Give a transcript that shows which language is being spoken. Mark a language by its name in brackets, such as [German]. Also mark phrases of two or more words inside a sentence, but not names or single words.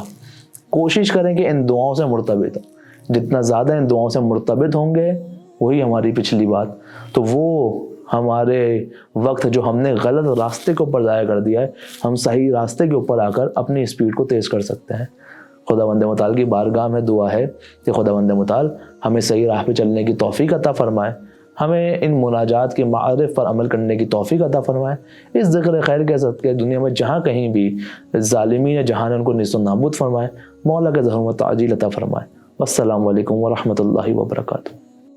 [Urdu] کوشش کریں کہ ان دعاؤں سے مرتبط ہوں. جتنا زیادہ ان دعاؤں سے مرتبط ہوں گے, وہی ہماری پچھلی بات, تو وہ ہمارے وقت جو ہم نے غلط راستے کے اوپر ضائع کر دیا ہے, ہم صحیح راستے کے اوپر آ کر اپنی اسپیڈ کو تیز کر سکتے ہیں. خداوند متعال کی بارگاہ میں دعا ہے کہ خداوند متعال ہمیں صحیح راہ پہ چلنے کی توفیق عطا فرمائے, ہمیں ان مناجات کے معارف پر عمل کرنے کی توفیق عطا فرمائے. اس ذکر خیر کے صدقے دنیا میں جہاں کہیں بھی ظالمین جہان ان کو نیست و نابود فرمائے, مولا کے ظہر و تعجیل عطا فرمائے. [Arabic] والسلام علیکم ورحمۃ اللہ وبرکاتہ.